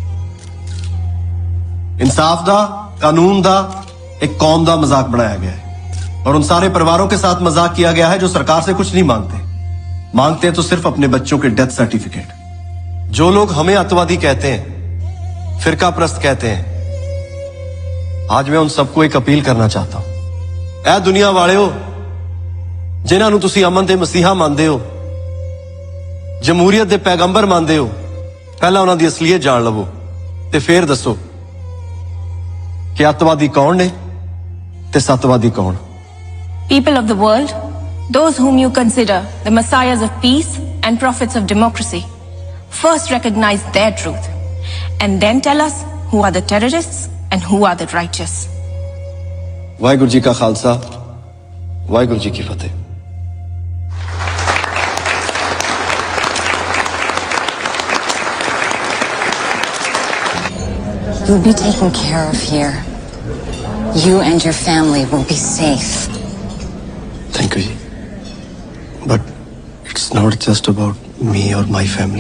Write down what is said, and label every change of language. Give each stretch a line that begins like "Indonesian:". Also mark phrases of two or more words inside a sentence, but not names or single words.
Punjabi: ਇੰਸਾਫ ਦਾ, ਕਾਨੂੰਨ ਦਾ ਇੱਕ ਕੌਮ ਦਾ
Hindi: मजाक बनाया गया है और उन सारे परिवारों के साथ मजाक किया गया है जो सरकार से कुछ नहीं मांगते हैं तो सिर्फ अपने बच्चों के
English: death certificate.
Hindi: जो लोग हमें अतवादी कहते हैं, फिरका प्रस्त कहते हैं, आज मैं उन सबको एक अपील करना चाहता हूं।
Punjabi: ਐ ਦੁਨੀਆ ਵਾਲਿਓ, ਜਿਨ੍ਹਾਂ ਨੂੰ ਤੁਸੀਂ ਅਮਨ ਦੇ ਮਸੀਹਾ ਮੰਨਦੇ ਹੋ, ਜਮਹੂਰੀਅਤ ਦੇ ਪੈਗੰਬਰ ਮੰਨਦੇ ਹੋ, ਪਹਿਲਾਂ ਉਨ੍ਹਾਂ ਦੀ ਅਸਲੀਅਤ ਜਾਣ ਲਵੋ ਤੇ ਫਿਰ ਦੱਸੋ ਕਿ ਅੱਤਵਾਦੀ ਕੌਣ ਨੇ ਤੇ ਸੱਤਵਾਦੀ ਕੌਣ।
English: People of the world, those whom you consider the messiahs of peace and prophets of democracy, first recognize their truth and then tell us who are the terrorists and who are the righteous.
Hindi: वाहिगुरु जी का खालसा, वाहिगुरु जी की फतेह।
English: You'll be taken care of here. You and your family will be safe. Thank you, ji. But it's not just about me or my family.